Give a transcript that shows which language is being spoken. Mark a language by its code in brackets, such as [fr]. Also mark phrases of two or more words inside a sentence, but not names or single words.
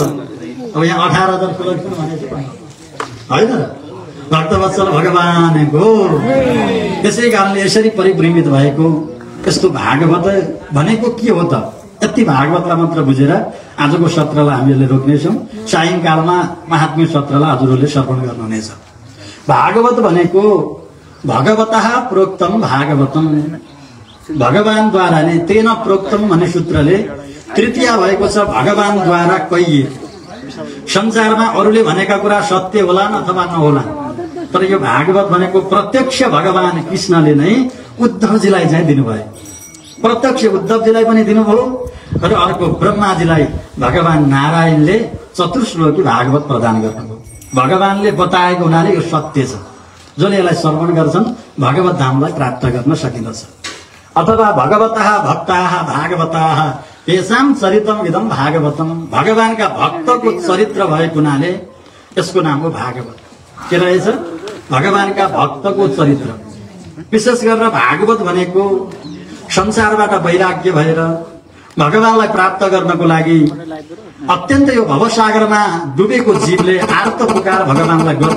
[ne] अब यहाँ 18,000 श्लोक भनेको होइन, भक्तवत्सल भगवानको। त्यसै कारणले यसरी परिभ्रमित भएको यस्तो भागवत भनेको के हो त? यति भागवतलाई मात्र बुझेर आजको सत्रलाई हामीहरूले रोक्नेछौँ। सायङ्कालमा महात्म्य सत्रलाई हजुरहरूले श्रवण गर्नुहुनेछ। भागवत भनेको [sa] भगवतः प्रोक्तम भागवतम, [ne] भगवानद्वारा नै [sa] तेन प्रोक्तम [ne] भन्ने सूत्रले तृतीय भएको छ। भगवानद्वारा कहिए संसारमा अरूले भनेका कुरा सत्य होलान् अथवा नहोला, तर यो भागवत भनेको प्रत्यक्ष भगवान कृष्णले नै उद्धवजीलाई चाहिँ दिनुभयो। प्रत्यक्ष उद्धवजीलाई पनि दिनुभयो र अर्को ब्रह्माजीलाई भगवान नारायणले चतुर्श्लोकी भागवत प्रदान गर्नुभयो। भगवानले बताएको हुनाले यो सत्य छ। जसले यसलाई श्रवण गर्छन् भगवत धामलाई प्राप्त गर्न सकिन्छ। [sa] अथवा भगवतः भक्ताः भागवताः येषां चरितम इदं भागवतम, [ne] भगवानका भक्तको चरित्र भएको हुनाले यसको नाम हो भागवत। के रहेछ? भगवानका भक्तको चरित्र। विशेष गरेर भागवत भनेको संसारबाट वैराग्य भएर भगवानलाई प्राप्त गर्नको लागि अत्यन्त यो भवसागरमा डुबेको जीवले आर्त पुकार भगवानलाई गर्नु।